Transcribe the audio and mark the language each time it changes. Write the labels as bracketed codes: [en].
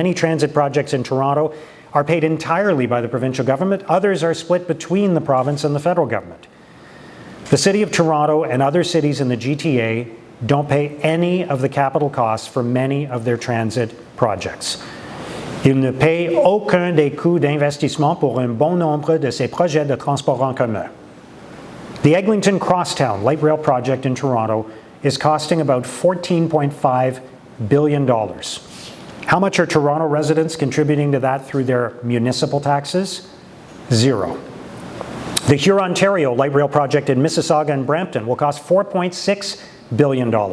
[en] Many transit projects in Toronto are paid entirely by the provincial government. Others are split between the province and the federal government. The City of Toronto and other cities in the GTA don't pay any of the capital costs for many of their transit projects. [fr] Ils ne paient aucun des coûts d'investissement pour un bon nombre de ces projets de transport en commun. [en] The Eglinton Crosstown light rail project in Toronto is costing about $14.5 billion. How much are Toronto residents contributing to that through their municipal taxes? Zero. The Hurontario light rail project in Mississauga and Brampton will cost $4.6 billion.